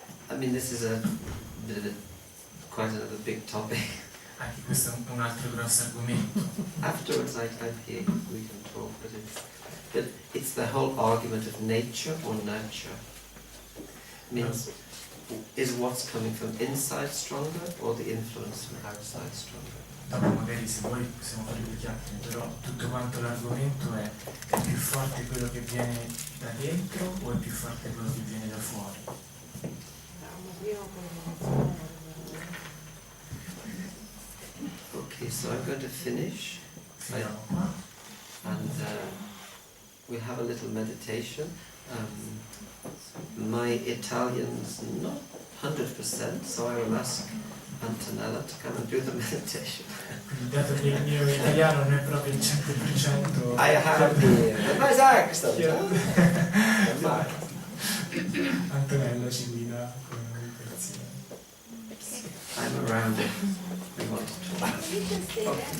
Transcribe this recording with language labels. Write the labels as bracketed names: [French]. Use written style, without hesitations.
[English] I mean, this is quite another big topic. [Italian] Anche questo è un altro grosso argomento. [English] Afterwards, I hear we can talk, but it's the whole argument of nature or nurture. Means, is what's coming from inside stronger or the influence from outside stronger? [Italian] Dopo magari se vuoi possiamo fare due chiacchiere, però tutto quanto l'argomento è più forte quello che viene da dentro o è più forte quello che viene da fuori? [English] Okay, so I'm going to finish. [Italian] Finiamo qua. [English] And we have a little meditation. My Italian's not 100%, so I will ask Antonella to come and do the meditation. [Italian] Quindi dato che il mio italiano non è proprio il 100%, [English] I have the nice accent. [Italian] Antonella ci guida con la meditazione. [English] I'm around it. We want to talk.